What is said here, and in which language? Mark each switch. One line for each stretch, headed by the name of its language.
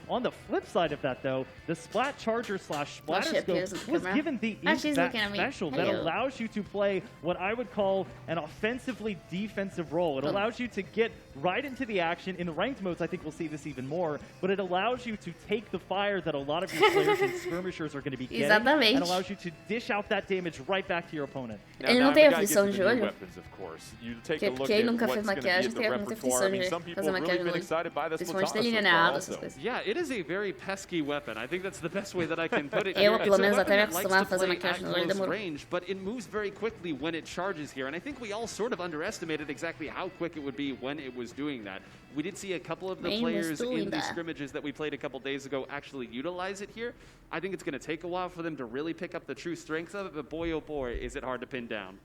English: On the flip side of that, though, the Splat Charger / Splatter Scope was given the Ink special that allows you to play what I would call an offensively defensive role. It allows you to get right into the action. In the ranked modes, I think we'll see this even more, but it allows you to take the fire that a lot of your players and skirmishers are going to be getting, and allows you to dish out that damage right back to your opponent.
Portuguese: Ele não tem aflição de olho? Porque quem nunca fez maquiagem tem muita aflição de fazer maquiagem no olho. Principalmente delineado, essas coisas.
English: Yeah, it is a very pesky weapon. I think that's the best way that I can put it.
Portuguese: Eu, pelo menos, até me acostumar a fazer maquiagem no olho demorou.
English: But it moves very quickly when it charges here, and I think we all sort of underestimated exactly how quick it would be when it was doing that. We did see a couple of the players in the scrimmages that we played a couple days ago actually utilize it here. I think it's going to take a while for them to really pick up the true strength of it, but boy, oh boy, is it hard to pin down.